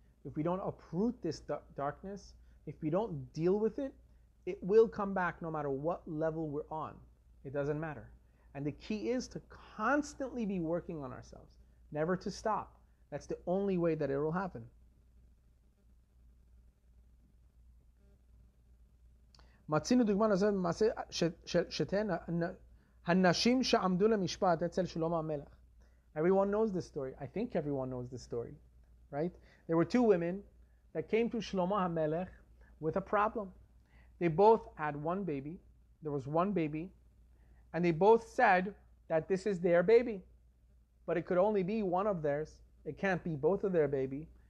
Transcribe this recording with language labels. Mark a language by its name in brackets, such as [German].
[English] If we don't uproot this darkness, if we don't deal with it, it will come back no matter what level we're on. It doesn't matter. And the key is to constantly be working on ourselves, never to stop. That's the only way that it will happen. [Hebrew] מצינו דוגמה נוספת במעשה שתיהן הנשים שעמדו למשפט אצל שלמה המלך. [English] Everyone knows this story. I think everyone knows this story, right? There were two women that came to Shlomo HaMelech with a problem. They both had one baby. There was one baby. And they both said that this is their baby. But it could only be one of theirs. It can't be both of their baby.